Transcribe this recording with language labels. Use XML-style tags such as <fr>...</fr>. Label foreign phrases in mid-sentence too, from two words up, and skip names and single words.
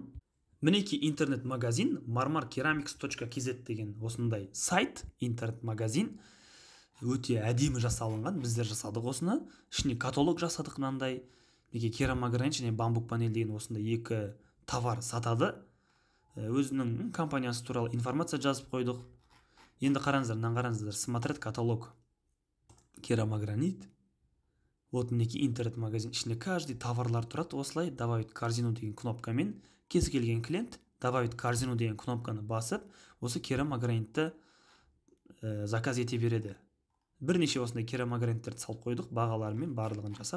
<kk>Мінекей интернет-магазин marmarkeramics.kz деген осындай сайт, интернет-магазин. Өте әдемі жасалынған, біздер жасадық осыны. Ішіне каталог жасадық мынандай. Неге керамогранит және бамбук панель деген осындай 2 товар сатады. Өзінің компаниясы туралы информация жазып қойдық. Енді қараңыздар,</kk> <ru>смотреть каталог. Керамогранит.</ru> <kk>Вот мінекей интернет-магазин. Ішінде каждый товарлар тұрады. Осылай</kk> <ru>добавить корзину</ru> <kk>деген кнопкамен кез келген клиент</kk> <ru>добавить корзину</ru> <kk>деген кнопканы басып, осы керамогранитті заказ ете береді. Бірнеше осындай керамограниттерді салып қойдық, бағаларымен барлығын жасап.</kk>